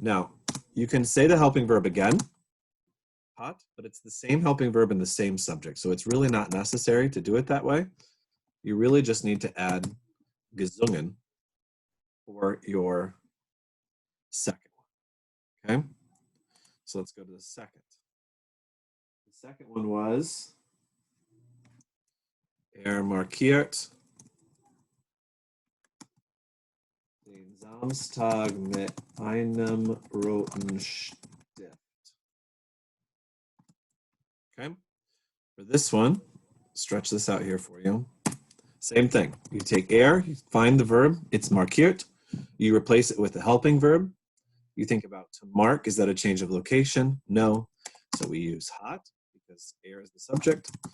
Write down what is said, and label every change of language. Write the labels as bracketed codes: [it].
[en] Now, you can say the helping verb again, hat, but it's the same helping verb in the same subject. So it's really not necessary to do it that way. You really just need to add gesungen for your second one. Okay? So let's go to the second. [de] The second one was markiert den Samstag mit einem roten Stift. [en] Okay? For this one, stretch this out here for you. Same thing. You take you find the verb, it's markiert. You replace it with a helping verb. You think about to mark, is that a change of location? No. So we use hat because is the subject.